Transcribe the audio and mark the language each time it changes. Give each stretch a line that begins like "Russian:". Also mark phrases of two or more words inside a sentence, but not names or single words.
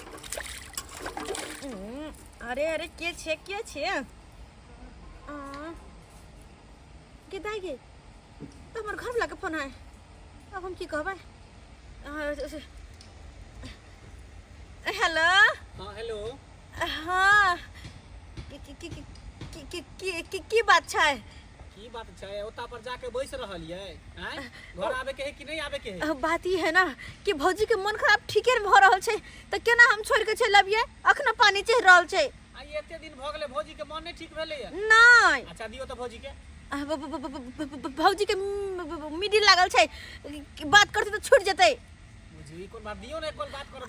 Maithili: अरे के छै के दाई गे तो हमर घर वाला के फोन है अब हम की कहबै हेलो हाँ हेलो हाँ की बात छै की बात छै ओता पर जाके बैस रहलिए हैं घर आवे के है कि नहीं आवे के है बात ई है ना कि भौजी के मन खराब ठीके भ रहल छै त केना हम छोड़ के चल अबिए अखन पानी चढ़ रहल छै आ एते दिन भ गेले भौजी के मन नहीं ठीक भेले है नहीं अच्छा दियो तो भौजी के भौजी के मिडिल लागल छै बात करते तो छूट जतै बुझी कोन बात दियो ना एक बात करो